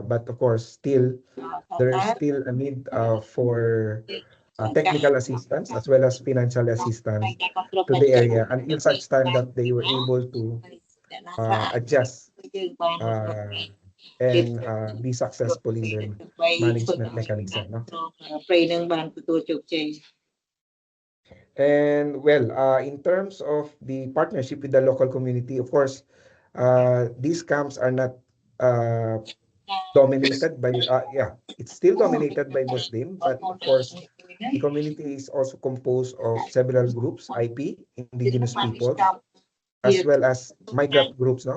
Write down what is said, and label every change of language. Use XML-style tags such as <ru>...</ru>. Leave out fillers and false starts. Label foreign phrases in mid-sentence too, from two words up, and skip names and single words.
<en>But of course, still there is still a need for technical assistance as well as financial assistance to the area until such time that they were able to adjust</en> <km>យើងបាន</km> <en>and be successful in their management mechanism. No?</en> <km>ព្រៃនឹងបានទទួលជោគជ័យ</km> <en>And well, in terms of the partnership with the local community, of course, these camps are not dominated by, it's still dominated by Muslim, but of course, the community is also composed of several groups, IP, indigenous people, as well as migrant groups, no?</en>